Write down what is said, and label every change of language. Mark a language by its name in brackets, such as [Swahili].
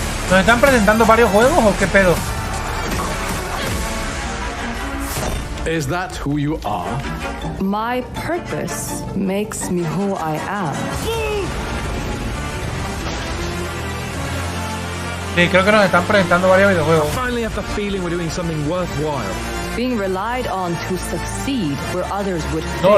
[Spanish] ¿Nos están presentando varios juegos o qué pedo? [English] Is that who you are? My purpose makes me who I am. [Spanish] Sí, creo que nos están presentando varios videojuegos. [English] I finally have the feeling we're doing something worthwhile. Being relied on to succeed where others would fail.